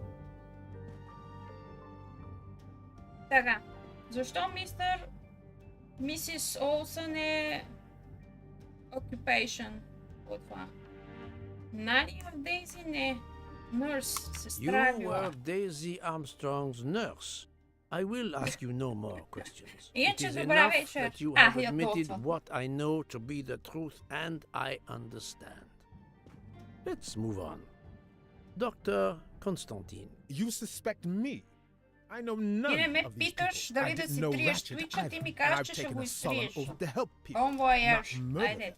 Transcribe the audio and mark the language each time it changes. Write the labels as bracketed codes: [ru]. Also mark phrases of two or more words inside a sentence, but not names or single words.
[bg] Така, защо Мисис Олсън е occupation? Това. Нали в Дейзи не. Nurse, сестра е [en] You [bg] била. [en] were Daisy Armstrong's nurse. I will ask you no more questions. It [bg] Иначе [en] is [bg] добра [en] enough [bg] вечер. [en] that you have [bg] Я [en] admitted [bg] толкова. [en] what I know to be the truth, and I understand. Let's move on. Dr. Constantine. You suspect me? I know [bg] Ти [en] none [bg] не ме [en] of these [bg] питаш [en] people. [bg] дали [en] I [bg] да [en] didn't [bg] си [en] know [bg] триеш [en] Ratchet [bg] твича, ти [en] either, [bg] ми [en] and [bg] казваш, [en] I've [bg] че ще [en] taken [bg] го [en] a solemn [bg] изтриеш. [en] oath to help people, [fr] Bon voyage. [en] not murder [bg] Айде,